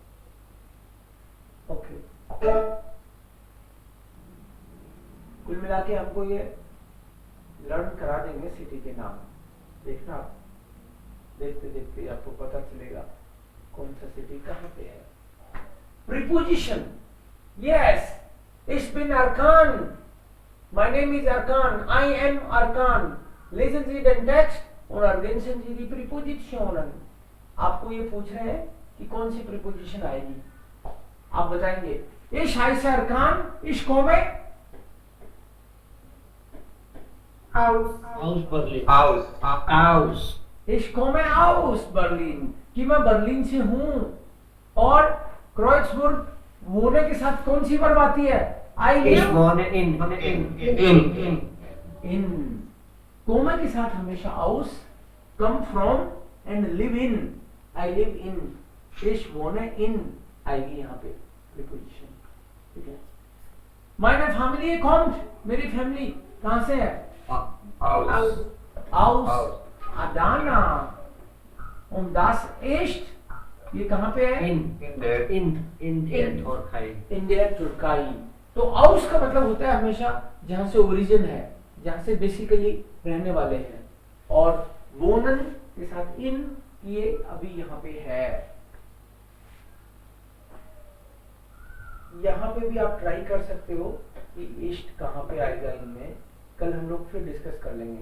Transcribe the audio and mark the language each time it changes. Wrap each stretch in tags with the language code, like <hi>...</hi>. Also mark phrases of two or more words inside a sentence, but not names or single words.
<hi>ओके, कुल मिला के हमको ये लर्न करा देंगे सिटी के नाम। देखना, देखते देखते आपको पता चलेगा कौन सा सिटी कहां पे है।</hi> <en>preposition, yes,</en> <de>ich bin Arkan,</de> <en>my name is Arkan, I am Arkan।</en> <de>Lesen Sie den Text und ergänzen Sie die Präpositionen।</de> <hi>आपको ये पूछ रहे हैं कि कौन सी प्रीपोजिशन आएगी, आप बताएंगे।</hi> <de>Ich heiße Arkan, ich komme aus Berlin, Aus. Ich komme aus Berlin,</de> <hi>कि मैं बर्लिन से हूं। और क्रोइट्सबुर्ग होने के साथ कौन सी वर्ब आती है,</hi> <en>I</en> <de>ich</de> <en>live</en> <de>wohne in</de> <hi>in। कोमे के साथ हमेशा aus,</hi> <en>come from and live in, I live in।</en> <de>ich wohne in</de> <hi>आएगी यहाँ पे प्रीपोजिशन, ठीक है।</hi> <de>meine Familie kommt,</de> <hi>मेरी फैमिली कहाँ से है,</hi> <de>Aus. aus Adana। und das ist,</de> <hi>ये कहाँ पे है,</hi> <de>in der Türkei।</de> <hi>इंडिया तुर्काई। तो आउस का मतलब होता है हमेशा जहां से ओरिजिन है, जहां से बेसिकली रहने वाले हैं। और वोनन के साथ इन, ये अभी यहाँ पे है। यहाँ पे भी आप ट्राई कर सकते हो कि ईस्ट कहाँ पे आएगा इनमें, कल हम लोग फिर डिस्कस कर लेंगे।</hi>